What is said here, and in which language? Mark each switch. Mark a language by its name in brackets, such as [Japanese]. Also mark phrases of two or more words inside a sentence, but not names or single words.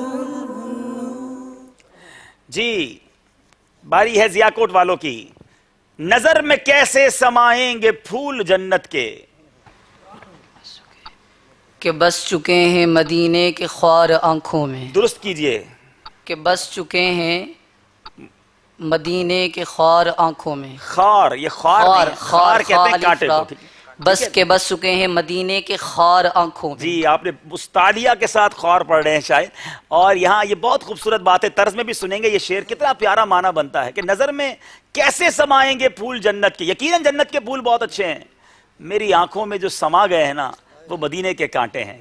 [Urdu] جی باری ہے ضیاء کوٹ والوں کی۔ نظر میں کیسے سمائیں گے پھول جنت کے, کہ بس چکے ہیں مدینے کے خوار آنکھوں میں، درست کیجیے, کہ بس چکے ہیں مدینے کے خوار آنکھوں میں، خار، یہ خار خوار نہیں، خار کہتے ہیں کانٹے کو، ٹھیک ہے? بس کے بس چکے ہیں مدینے کے خوار آنکھوں میں. جی آپ نے استادیہ کے ساتھ خور پڑھ رہے ہیں شاید. اور یہاں یہ بہت خوبصورت بات ہے, طرز میں بھی سنیں گے یہ شعر, کتنا پیارا معنی بنتا ہے کہ نظر میں کیسے سمائیں گے پھول جنت کے. یقیناً جنت کے پھول بہت اچھے ہیں, میری آنکھوں میں جو سما گئے ہیں نا وہ مدینے کے کانٹے ہیں.